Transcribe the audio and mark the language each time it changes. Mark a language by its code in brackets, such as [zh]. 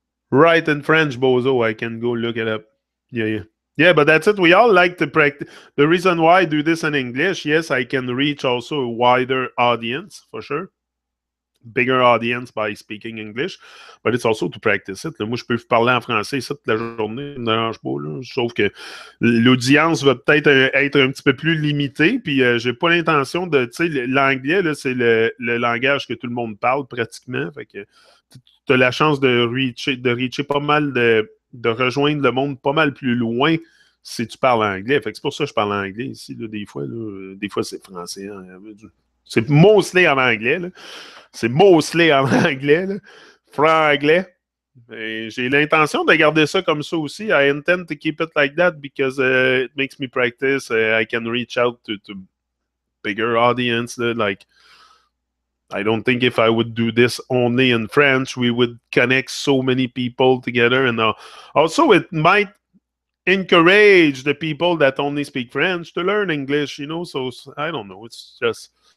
[en] Right in French, bozo. I can go look it up. Yeah. Yeah, but that's it. We all like to practice. The reason why I do this in English, yes, I can reach also a wider audience, for sure. Bigger audience by speaking English, but it's also to practice it. [fr] Moi, je peux vous parler en français ça toute la journée, ça me dérange pas. Sauf que l'audience va peut-être être un petit peu plus limitée, puis j'ai pas l'intention de... Tu sais, l'anglais, c'est le langage que tout le monde parle pratiquement. Fait que tu as la chance de reacher pas mal, de rejoindre le monde pas mal plus loin si tu parles anglais. Fait que c'est pour ça que je parle anglais ici, là, des fois. Des fois, c'est français. Hein. C'est mostly en anglais. C'est mostly en anglais. Franglais. J'ai l'intention de garder ça comme ça aussi. [en] I intend to keep it like that because it makes me practice. I can reach out to bigger audience. Like, I don't think if I would do this only in French, we would connect so many people together. And also, it might encourage the people that only speak French to learn English, So I don't know. It's just...